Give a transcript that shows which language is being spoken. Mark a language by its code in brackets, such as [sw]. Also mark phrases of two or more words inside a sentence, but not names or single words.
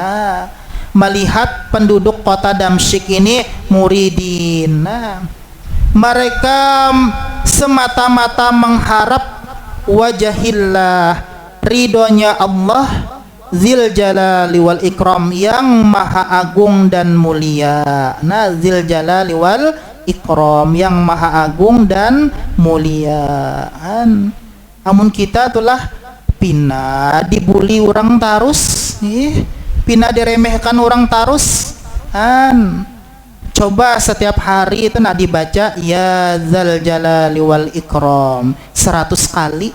[bjn] Nah melihat penduduk kota Damsyik ini muridin, nah mereka semata-mata mengharap wajahillah, ridhonya Allah, [ar] ذي الجلال والإكرام, [bjn] yang maha agung dan mulia. [ar] Nah ذي الجلال والإكرام, [bjn] yang maha agung dan mulia. Namun kita itulah pina dibuli orang tarus, pina diremehkan orang tarus. Coba setiap hari itu nak dibaca [ar] يا ذا الجلال والإكرام [bjn] 100 kali.